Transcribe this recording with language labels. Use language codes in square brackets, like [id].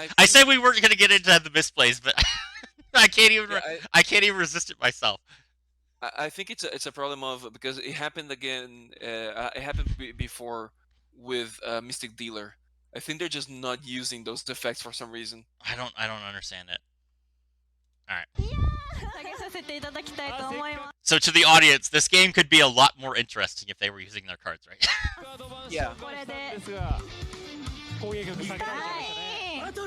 [en] I said we weren't gonna get into the misplays, but I can't even. Yeah, I can't even resist it myself. I think it's a problem of because it happened again. It happened before with Mystic Dealer. I think they're just not using those effects for some reason. I don't understand it. All right. [ja] 下げさせていただきたいと思います [en] So to the audience, this game could be a lot more interesting if they were using their cards right. Yeah. [ja] これでですが攻撃力下げられちゃいましたね。